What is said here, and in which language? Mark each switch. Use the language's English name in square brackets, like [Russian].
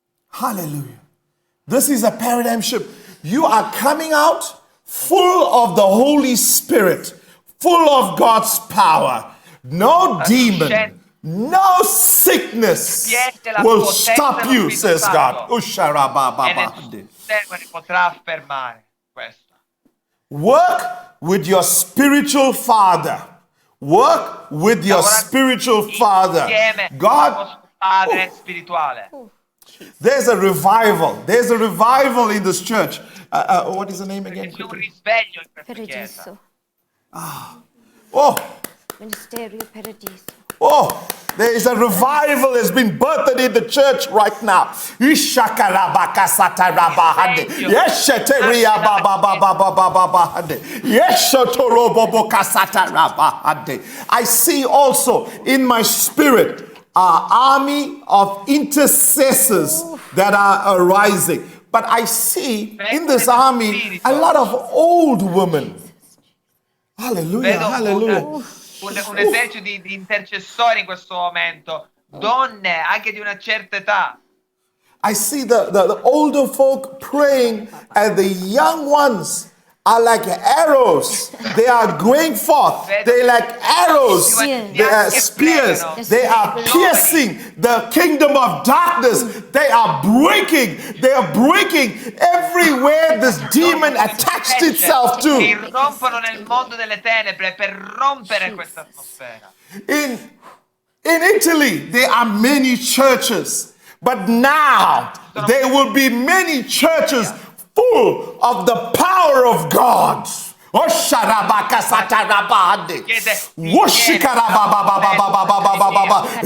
[English] hallelujah. This is a paradigm shift. You are coming out full of the Holy Spirit, full of God's power. No demon, no sickness will stop you, says God. [Italian] E Usharabababa. nessun demone potrà fermare questo. [English] Work with your spiritual father. Work with your spiritual father. [Italian] Insieme al [English] God, [Italian] vostro padre spirituale. [English] there's a revival. There's a revival in this church. What is the name again? [Italian] C'è un risveglio in questa chiesa. Paradiso. Oh, Ministerio Paradiso. [English] oh, there is a revival that's been birthed in the church right now. Ishakarabakasatarabahande. Yesheteriababababababahande. Yeshotorobobokasatarabahande. I see also in my spirit an army of intercessors that are arising. But I see in this army a lot of old women. Hallelujah, [Italian] Vedo [English] hallelujah. [Italian] un esercito di intercessori in questo momento, donne anche di una certa età. [English] I see the older folk praying, and the young ones are like arrows. They are going forth. They're like arrows. They are spears. They are piercing the kingdom of darkness. They are breaking. They are breaking everywhere this demon attached itself [Italian] Si [English] to. [Italian] irrompono nel mondo delle tenebre per rompere questa atmosfera. [English] In Italy, there are many churches, but now there will be many churches full of the power of God. Osharabakasatarabahande. Woshikarabababababababababa.